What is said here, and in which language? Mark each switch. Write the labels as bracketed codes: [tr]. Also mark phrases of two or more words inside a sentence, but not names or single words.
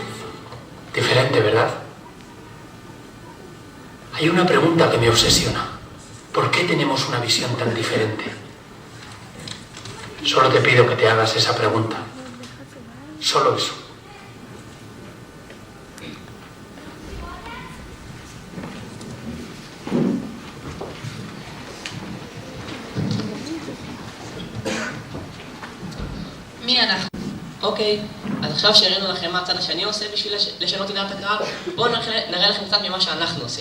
[es] Diferente, ¿verdad? Hay una pregunta que me obsesiona. ¿Por qué tenemos una visión tan diferente? Solo te pido que te hagas esa pregunta. Solo eso. [he] מי אנחנו? אוקיי, אז עכשיו שהראינו לכם מה הצד השני עושה בשביל לשנות את דעת הקהל, בואו נראה לכם קצת ממה שאנחנו עושים.